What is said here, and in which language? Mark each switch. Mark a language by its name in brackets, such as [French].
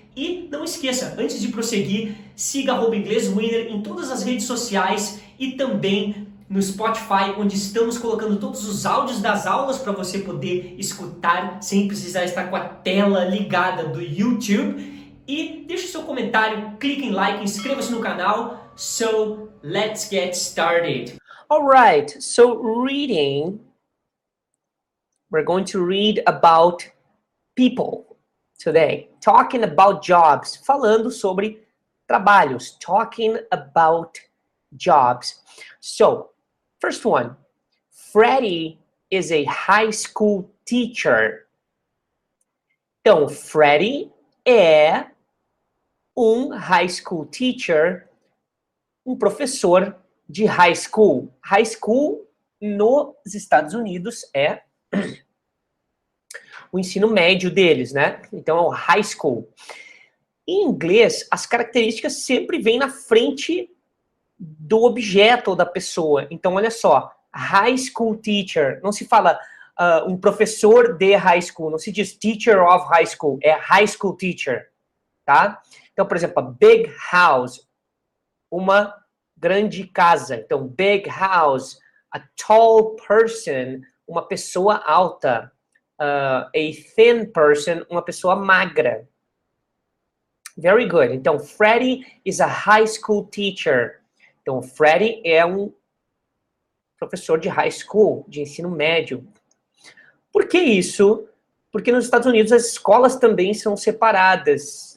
[Portuguese] E não esqueça, antes de prosseguir, siga @ingleswinner em todas as redes sociais e também no Spotify, onde estamos colocando todos os áudios das aulas para você poder escutar sem precisar estar com a tela ligada do YouTube. E deixe seu comentário, clique em like, inscreva-se no canal. [English] So, let's get started. Alright, so reading, we're going to read about people today. Talking about jobs, [Portuguese] falando sobre trabalhos. [English] Talking about jobs. So, first one, Freddie is a high school teacher. [Portuguese] Então, Freddie é um [English] high school teacher, [Portuguese] um professor de high school. High school nos Estados Unidos é o ensino médio deles, né? Então, é o high school. Em inglês, as características sempre vêm na frente do objeto ou da pessoa. Então, olha só, [English] high school teacher, [Portuguese] não se fala um professor de high school, não se diz [English] teacher of high school, [Portuguese] é high school teacher, tá? Então, por exemplo, [English] a big house, [Portuguese] uma grande casa. Então, [English] big house, a tall person, [Portuguese] uma pessoa alta, [English] a thin person, [Portuguese] uma pessoa magra. [English] Very good. Então, Freddie is a high school teacher. [Portuguese] Então, o Freddie é um professor de high school, de ensino médio. Por que isso? Porque nos Estados Unidos as escolas também são separadas.